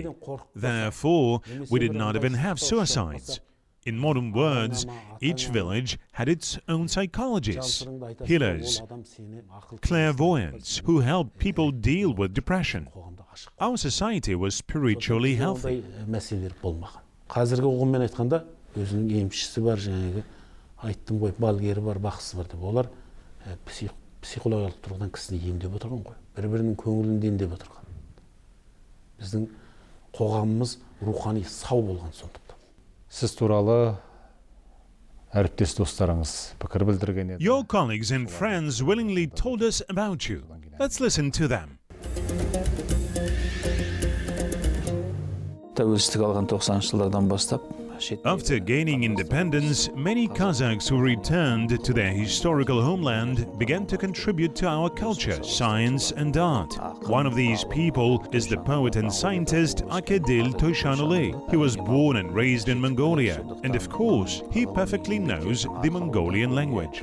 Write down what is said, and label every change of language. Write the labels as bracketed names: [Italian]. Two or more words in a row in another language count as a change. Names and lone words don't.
[English] Therefore, we did not even have suicides. In modern words, each village had its own psychologists, healers, clairvoyants who helped people deal with depression. Our society was spiritually healthy. [Kazakh] Қазіргі ұғыммен айтқанда, өзінің емшісі бар, жаңағы айттым ғой, балгері бар, бақсысы бар деп. Олар психологиялық тұрғыдан кісіні емдеп отырған ғой. Бір-бірінің көңілін емдеп отырған. Біздің қоғамымыз рухани сау болған сондықтан. Сіз туралы әріптес достарыңыз пікір білдірген еді. [English] Your colleagues and friends willingly told us about you. Let's listen to them. [Kazakh] Тәуелсіздік алған 90-шы жылдардан бастап [English] After gaining independence, many Kazakhs who returned to their historical homeland began to contribute to our culture, science and art. One of these people is the poet and scientist Akedil Toishanuly. He was born and raised in Mongolia, and of course, he perfectly knows the Mongolian language.